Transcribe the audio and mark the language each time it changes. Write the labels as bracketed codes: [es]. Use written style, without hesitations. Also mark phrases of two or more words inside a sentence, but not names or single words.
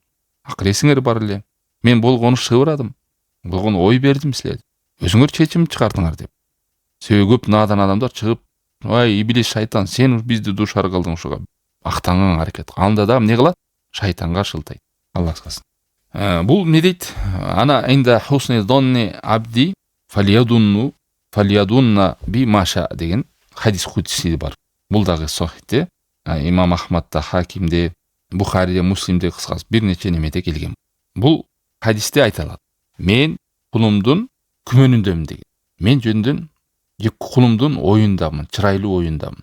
[ky] Акыресиңер бар эле. Мен болгону шыбырадым. Болгону ой бердим силерге. Өзүңөр чечим чыгардыңар деп. Себеби көп надан адамдар чыгып, ай иблис шайтан сен бизди душар кылдың ушуга. Актанган аракет. Анда да эмне кылат? Шайтанга шылтайт. Алла сактасын. Бул эмне дейт? [ar] أنا عند حسن ظني عبدي فليظن بي ما شاء деген хадис кудси бар. [ky] Бул дагы сахихте. Имам Ахмадда, Хакимде, Бухариде, Муслимде кыскасы бир нече немеде келген. Бул хадисте айтылат. Мен кулумдун күмөнүндөмүн деген. Мен жөндөн кулумдун оюндамын, чырайлуу оюндамын.